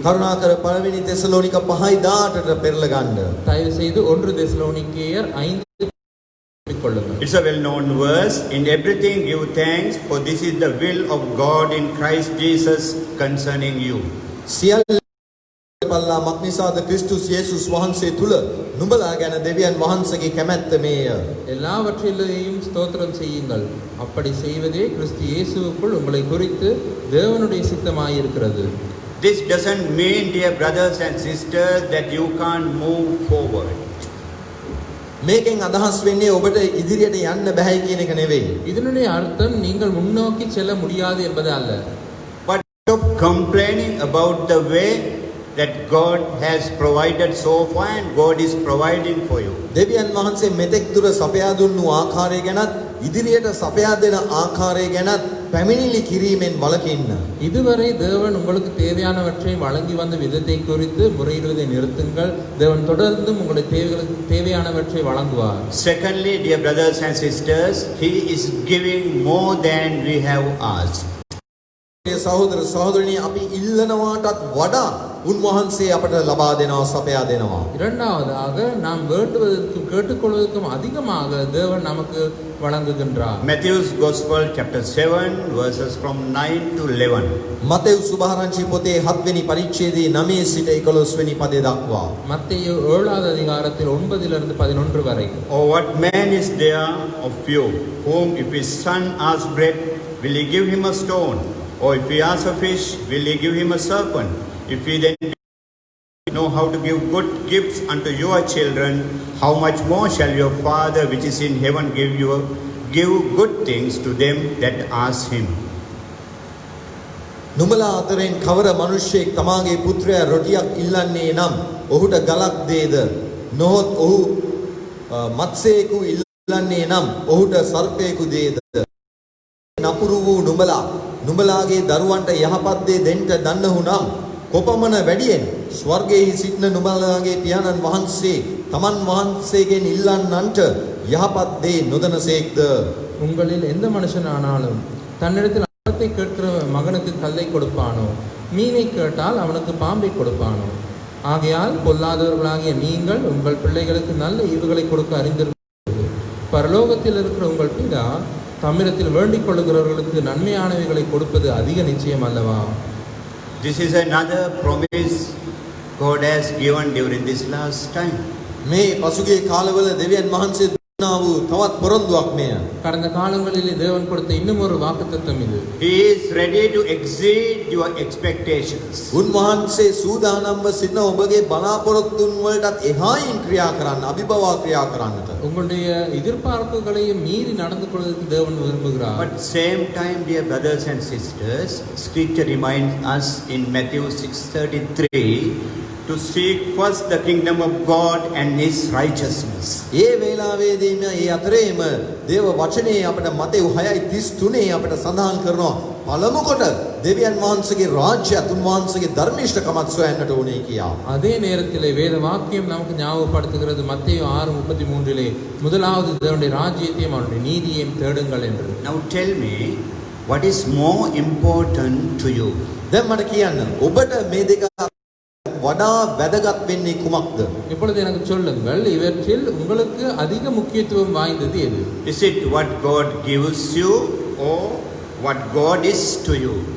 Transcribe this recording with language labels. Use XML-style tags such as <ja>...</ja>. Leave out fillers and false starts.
<si>කරුණාකර පළවෙනි තෙසලෝනික 5:18ට පෙරලා ගන්න.</si> <ta>தயவு செய்து 1 தெசலோனிக்கேயர் 5 கொள்ளுங்கள்.</ta> <en>It's a well-known verse. In everything give thanks, for this is the will of God in Christ Jesus concerning you.</en> <si>සියල්ල පල්ලා මක්නිසාද ක්‍රිස්තුස් යේසුස් වහන්සේ තුල නුඹලා ගැන දෙවියන් වහන්සේගේ කැමැත්ත මේය.</si> <ta>எல்லாவற்றிலேயும் ஸ்தோத்திரம் செய்யுங்கள். அப்படி செய்வதே கிறிஸ்து இயேசுவுக்குள் உங்களை குறித்து தேவனுடைய சித்தமாயிருக்கிறது.</ta> <en>This doesn't mean, dear brothers and sisters, that you can't move forward.</en> <si>මේකෙන් අදහස් වෙන්නේ ඔබට ඉදිරියට යන්න බෑ කියන එක නෙවෙයි.</si> <ta>இதனுடைய அர்த்தம் நீங்கள் முன்னோக்கி செல்ல முடியாது என்பது அல்ல.</ta> <en>But stop complaining about the way that God has provided so far and God is providing for you.</en> <si>දෙවියන් වහන්සේ මෙතෙක් දුර සපයා දුන්නු ආකාරය ගැනත් ඉදිරියට සපයා දෙන ආකාරය ගැනත් පැමිණිලි කිරීමෙන් වළකින්න.</si> <ta>இதுவரை தேவன் உங்களுக்கு தேவையானவற்றை வழங்கி வந்த விதத்தை குறித்து முறையிடுவதை நிறுத்துங்கள். தேவன் தொடர்ந்தும் உங்களுடைய தேவைகளுக்கு தேவையானவற்றை வழங்குவார்.</ta> <en>Secondly, dear brothers and sisters, He is giving more than we have asked.</en> <si>සහෝදර සහෝදරනි අපි ඉල්ලනවාටත් වඩා උන්වහන්සේ අපට ලබා දෙනවා සපයා දෙනවා.</si> <ta>இரண்டாவதாக நாம் வேண்டுவதற்கும் கேட்டுக்கொள்வதற்கும் அதிகமாக தேவன் நமக்கு வழங்குகின்றார்.</ta> <en>Matthew's Gospel, chapter 7, verses from 9 to 11.</en> <si>Matthew සුභාරංචි පොතේ 7 වෙනි පරිච්ඡේදයේ 9 සිට 11 වෙනි පදේ දක්වා.</si> <ta>மத்தேயு 7வது அதிகாரத்தில் 9லிருந்து 11 வரை.</ta> <en>Or what man is there of you, whom if his son asks bread, will he give him a stone? Or if he asks a fish, will he give him a serpent? If he then know how to give good gifts unto your children, how much more shall your Father which is in heaven give good things to them that ask him?</en> <si>නුඹලා අතරින් කවර මිනිසෙක් තමාගේ පුත්‍රයා රොටියක් ඉල්ලන්නේ නම් ඔහුට ගලක් දේද? නොහොත් ඔහු මත්ස්‍යයෙකු ඉල්ලන්නේ නම් ඔහුට සර්පයෙකු දේද? නපුරු වූ නුඹලාගේ දරුවන්ට යහපත් දේ දෙන්න දන්නහු නම් කොපමණ වැඩියෙන් ස්වර්ගයේ සිටින නුඹලාගේ පියාණන් වහන්සේ තමන් වහන්සේගෙන් ඉල්ලන්නන්ට යහපත් දේ නොදනසේක්ද?</si> <ta>உங்களில் எந்த மனுஷனானாலும் தன்னிடத்தில் அப்பத்தை கேட்கிற மகனுக்கு கல்லை கொடுப்பானோ, மீனை கேட்டால் அவனுக்கு பாம்பை கொடுப்பானோ? ஆகையால் பொல்லாதவர்களாகிய நீங்கள் உங்கள் பிள்ளைகளுக்கு நல்ல ஈவுகளை கொடுக்க அறிந்திருக்கிறீர்கள். பரலோகத்தில் இருக்கிற உங்கள் பிதா தம்மிடத்தில் வேண்டிக் கொள்ளுகிறவர்களுக்கு நன்மையானவைகளை கொடுப்பது அதிக நிச்சயம் அல்லவா?</ta> <en>This is another promise God has given during this last time.</en> <si>මේ පසුගිය කාලවල දෙවියන් වහන්සේ දුන්නා වූ තවත් පොරොන්දුවක් මෙය.</si> <ta>கடந்த காலங்களிலே தேவன் கொடுத்த இன்னும் ஒரு வாக்குத்தத்தம் இது.</ta> <en>He is ready to exceed your expectations.</en> <si>උන්වහන්සේ සූදානම්ව සිටින ඔබගේ බලාපොරොත්තුන් වලටත් එහායින් ක්‍රියා කරන්න, අභිබවා ක්‍රියා කරන්නට.</si> <ta>உங்களுடைய எதிர்பார்ப்புகளையும் மீறி நடந்து கொள்வதற்கு தேவன் விரும்புகிறார்.</ta> <en>But same time, dear brothers and sisters, Scripture reminds us in Matthew 6:33 to seek first the kingdom of God and His righteousness.</en> <si>ඒ වේලාවේදීම ඒ අතරේම දේව වචනේ අපිට මතෙව් 6:33 අපිට සඳහන් කරනවා පළමු කොට දෙවියන් වහන්සේගේ රාජ්‍යයත් උන්වහන්සේගේ ධර්මිෂ්ඨකමත් සොයන්නට ඕනේ කියා.</si> <ta>அதே நேரத்திலே வேத வாக்கியம் நமக்கு ஞாபகப்படுத்துகிறது மத்தேயு 6:33 முதலாவது தேவனுடைய ராஜ்யத்தையும் அவருடைய நீதியையும் தேடுங்கள் என்று.</ta> <en>Now tell me, what is more important to you?</en> <si>දැන් මට කියන්න ඔබට මේ දෙක වඩා වැදගත් වෙන්නේ කුමක්ද?</si> <ta>இப்பொழுது எனக்கு சொல்லுங்கள், இவற்றில் உங்களுக்கு அதிக முக்கியத்துவம் வாய்ந்தது எது?</ta> <en>Is it what God gives you or what God is to you?</en>